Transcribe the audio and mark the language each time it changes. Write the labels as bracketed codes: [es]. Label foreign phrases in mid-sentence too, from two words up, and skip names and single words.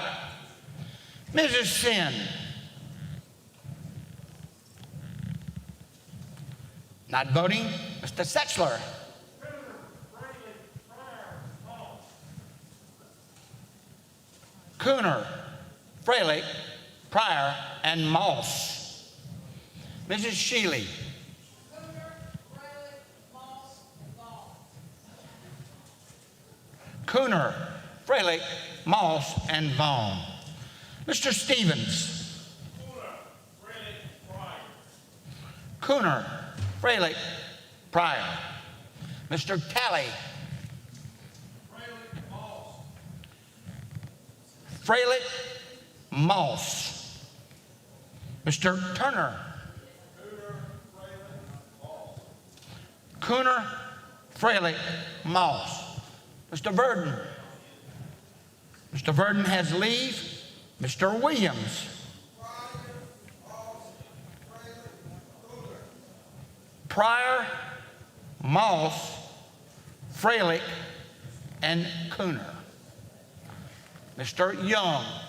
[en] Mrs. Sin. Not voting, Mr. Setchler. Cooner, Fraley, Pryor, and Moss. Mrs. Shealy. Cooner, Fraley, Moss, and Vaughn. Mr. Stevens. Cooner, Fraley, Pryor. Mr. Talley. Fraley, Moss. Mr. Turner. Cooner, Fraley, Moss. Mr. Verdon. Mr. Verdon has leave. Mr. Williams. Pryor, Moss, Fralick, and Cooner. Mr. Young.